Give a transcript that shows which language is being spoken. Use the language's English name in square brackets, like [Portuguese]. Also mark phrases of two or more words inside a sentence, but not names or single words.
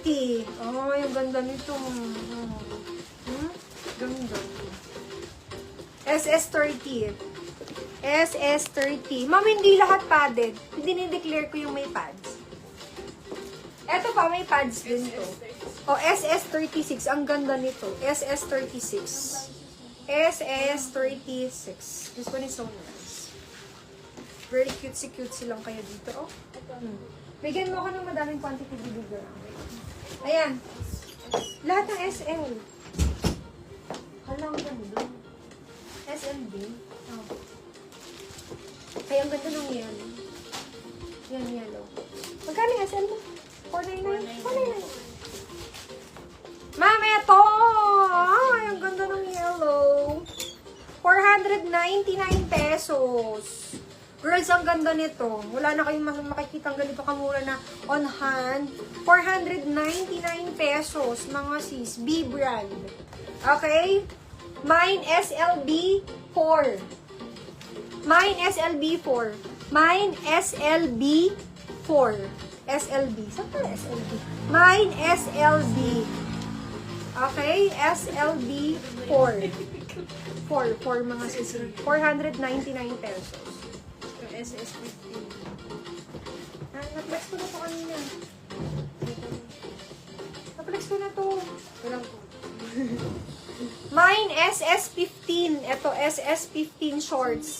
[Filipino] Oh, yung ganda nito. Ganda. SS30. SS30. Ma'am, hindi lahat padded. Hindi ni-declare ko yung may pads. Eto pa, may pads din to. Oh, SS36. Ang ganda nito. SS36. SS36. [English] This one is so nice. Very cutesy [Filipino] lang kayo dito. [English] Oh. [Filipino] Bigyan mo ako ng madaming quantity bibigyan. Ayan. Lahat ng SL. Halang ganda. SL din. Oh. Ay, ang ganda ng yellow. Yan, yellow. Magkano yung SL mo? 499? 499. Ma'am, eto! Ay, ang ganda ng yellow. 499 pesos. Girls, ang ganda nito. Wala na kayong makikita ganito kamura na on hand. 499 pesos, mga sis. B brand. Okay? Mine SLB 4. Mine SLB 4. Mine SLB 4. SLB. Saan pala SLB? Mine SLB. Okay? SLB 4. 4 mga sis. 499 pesos. Yung SS15. Na-flex ko na to kanina. Na-flex ko na to. Walang po. Mine SS15. Ito, SS15 shorts.